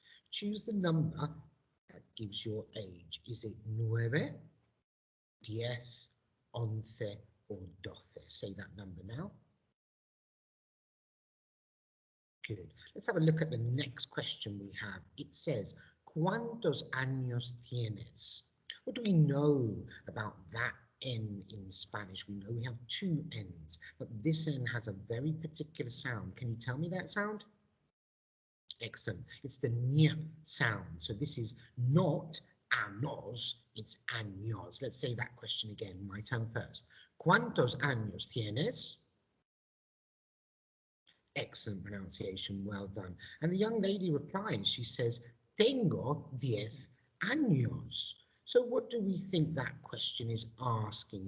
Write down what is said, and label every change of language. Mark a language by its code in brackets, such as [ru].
[en] Choose the number that gives your age. Is it 9, 10, 11, or 12? Say that number now. Good. Let's have a look at the next question we have. It says, [es] ¿Cuántos años tienes? [en] What do we know about that N in Spanish? We know we have 2 N's, but this N has a very particular sound. Can you tell me that sound? Excellent. It's the ñ sound. So this is not años, it's años. Let's say that question again. My turn first. [es] ¿Cuántos años tienes? [en] Excellent pronunciation, well done. And the young lady replies, she says, [es] Tengo 10 años. [en] So what do we think that question is asking?